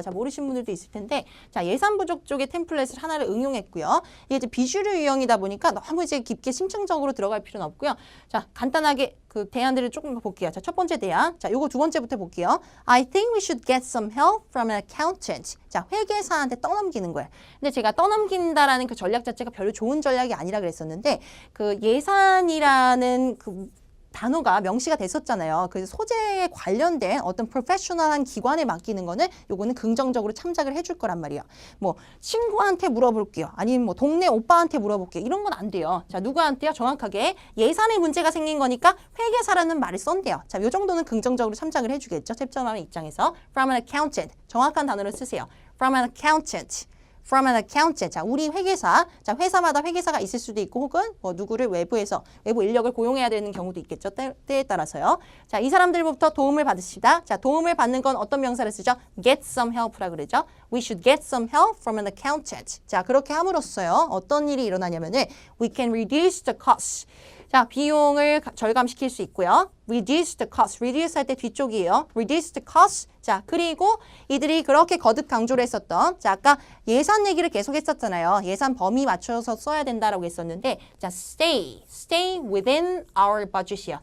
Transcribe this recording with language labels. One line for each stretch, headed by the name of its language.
Korean: 자, 모르신 분들도 있을 텐데, 자, 예산 부족 쪽의 템플릿을 하나를 응용했고요. 이게 이제 비주류 유형이다 보니까 너무 이제 깊게 심층적으로 들어갈 필요는 없고요. 자, 간단하게 그 대안들을 조금 볼게요. 자, 첫 번째 대안. 자, 요거 두 번째부터 볼게요.
English: I think we should get some help from an accountant.
Korean: 자, 회계사한테 떠넘기는 거예요. 근데 제가 떠넘긴다라는 그 전략 자체가 별로 좋은 전략이 아니라 그랬었는데, 그 예산이라는 그 단어가 명시가 됐었잖아요. 그래서 소재에 관련된 어떤 프로페셔널한 기관에 맡기는 거는 요거는 긍정적으로 참작을 해줄 거란 말이에요. 뭐 친구한테 물어볼게요. 아니면 뭐 동네 오빠한테 물어볼게요. 이런 건 안 돼요. 자, 누구한테요? 정확하게 예산에 문제가 생긴 거니까 회계사라는 말을 썼대요. 자, 요 정도는 긍정적으로 참작을 해주겠죠. 챕터라는 입장에서.
English: From an accountant.
Korean: 정확한 단어를 쓰세요.
English: From an accountant. From an accountant.
Korean: 자, 우리 회계사. 자, 회사마다 회계사가 있을 수도 있고 혹은 뭐 누구를 외부 인력을 고용해야 되는 경우도 있겠죠. 때에 따라서요. 자, 이 사람들부터 도움을 받으시다. 자, 도움을 받는 건 어떤 명사를 쓰죠?
English: Get some help라 그러죠. We should get some help from an accountant.
Korean: 자, 그렇게 함으로써요. 어떤 일이 일어나냐면은
English: we can reduce the cost.
Korean: 자, 비용을 절감시킬 수 있고요.
English: Reduce the cost.
Korean: Reduce 할 때 뒤쪽이에요.
English: Reduce the cost.
Korean: 자, 그리고 이들이 그렇게 거듭 강조를 했었던, 자, 아까 예산 얘기를 계속 했었잖아요. 예산 범위 맞춰서 써야 된다라고 했었는데, 자,
English: stay within our budget
Korean: 이요.